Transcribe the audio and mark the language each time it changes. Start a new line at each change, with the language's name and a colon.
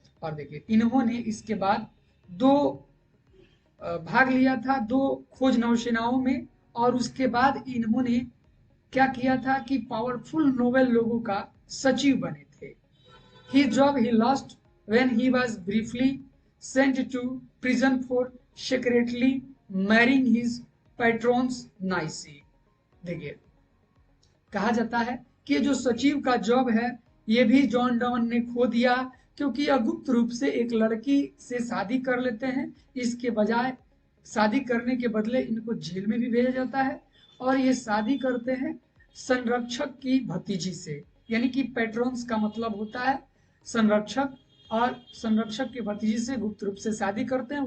Hindi: और देखिए इन्होंने इसके बाद दो भाग लिया था, दो खोज नौसेनाओं में, और उसके बाद इन्होंने क्या किया था कि पावरफुल नोबेल लोगों का सचिव बने थे।
English: His job he lost when he was briefly sent to prison for secretly marrying his patron's niece।
Hindi: देखिए कहा जाता है कि जो सचिव का जॉब है ये भी जॉन डॉन ने खो दिया, क्योंकि यह गुप्त रूप से एक लड़की से शादी कर लेते हैं। इसके बजाय शादी करने के बदले इनको जेल में भी भेजा जाता है, और ये शादी करते हैं संरक्षक की भतीजी से, यानी कि पेट्रोन्स का मतलब होता है संरक्षक, और संरक्षक के भतीजी से गुप्त रूप से शादी करते हैं।